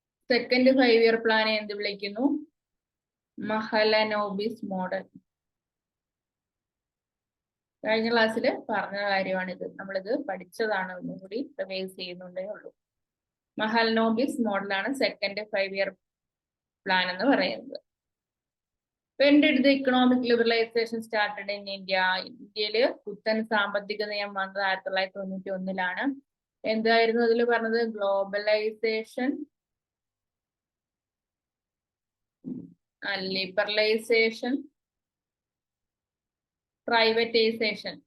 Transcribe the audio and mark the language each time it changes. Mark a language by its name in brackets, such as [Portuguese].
[Malayalam] Second 5-year പ്ലാനെ എന്ത് വിളിക്കുന്നു? Mahalanobis model. കഴിഞ്ഞ ക്ലാസ്സിൽ പറഞ്ഞ കാര്യമാണിത്. നമ്മളിത് പഠിച്ചതാണ്, ഒന്നും കൂടി റിവൈസ് ചെയ്യുന്നുണ്ടേ ഉള്ളൂ. മഹലനോബിസ് മോഡലാണ് സെക്കൻഡ് 5-year പ്ലാൻ എന്ന് പറയുന്നത്. [English] When did the economic liberalization started in India? [Malayalam] ഇന്ത്യയില് പുത്തൻ സാമ്പത്തിക നിയമം വന്നത് 1991-ലാണ്. എന്തായിരുന്നു അതിൽ പറഞ്ഞത്? Globalisation, liberalisation, privatisation.